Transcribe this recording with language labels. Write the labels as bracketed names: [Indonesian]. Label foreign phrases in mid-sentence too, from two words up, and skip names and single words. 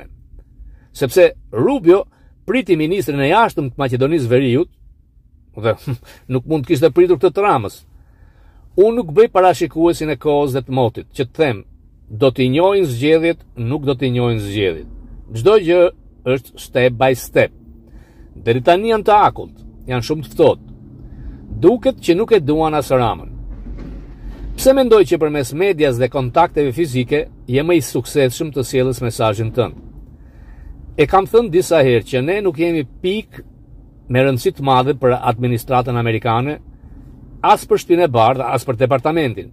[Albanian] Sepse Rubio priti ministrin e jashtëm të Maqedonisë Veriut dhe nuk mund të kishte pritur këtë të Ramës. Unë nuk bëj parashikuesin e kohës dhe të motit, që të them, do t'i njohin zgjedhjet, nuk do t'i njohin zgjedhjet. Çdo gjë është [English] step by step. [Albanian] Deri tani janë të akullt, janë shumë të ftohtë. Duket që nuk e duan as Ramën. Pse mendoj që përmes medias dhe kontakteve fizike je më i suksesshëm të sjellës mesazhin tënd? E kam thënë disa herë që ne nuk jemi pikë me rëndësi të madhe për administratën amerikane, as për shtëpinë e bardhë, as për departamentin.